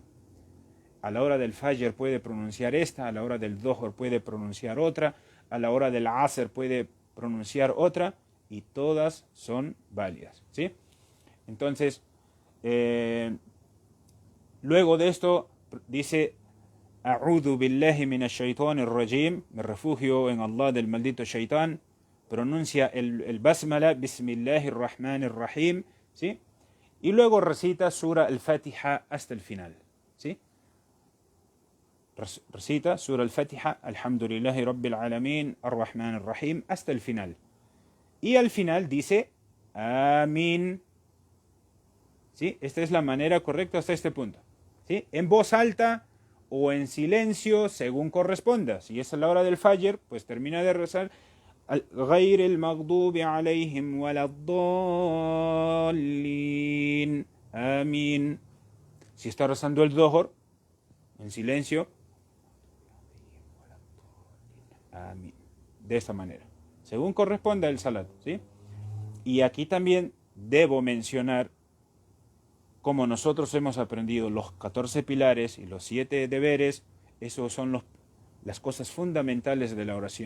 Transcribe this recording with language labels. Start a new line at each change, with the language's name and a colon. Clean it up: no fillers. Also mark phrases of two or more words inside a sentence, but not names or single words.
Spanish: A la hora del Fajr puede pronunciar esta, a la hora del Dhuhr puede pronunciar otra, a la hora del Asr puede pronunciar otra, y todas son válidas, ¿sí? Entonces, luego de esto dice:
Arabic: أعوذ بالله من الشيطان الرجيم,
Spanish: me refugio en Allah del maldito shaitán. Pronuncia el basmala,
Arabic: بسم الله الرحمن الرحيم,
Spanish: ¿sí? Y luego recita sura al-Fatiha hasta el final, ¿sí? Recita sura al-Fatiha,
Arabic: الحمد لله رب العالمين الرحمن الرحيم,
Spanish: hasta el final. Y al final dice Amin. ¿Sí? Esta es la manera correcta hasta este punto. ¿Sí? En voz alta o en silencio, según corresponda. Si es a la hora del Fajr, pues termina de rezar
Arabic: غير المغضوب عليهم ولا الضالين
Spanish: Amin. Si está rezando el Dhuhr, en silencio, Amin. De esta manera. Según corresponda el salat. ¿Sí? Y aquí también debo mencionar, como nosotros hemos aprendido los 14 pilares y los 7 deberes, esos son las cosas fundamentales de la oración.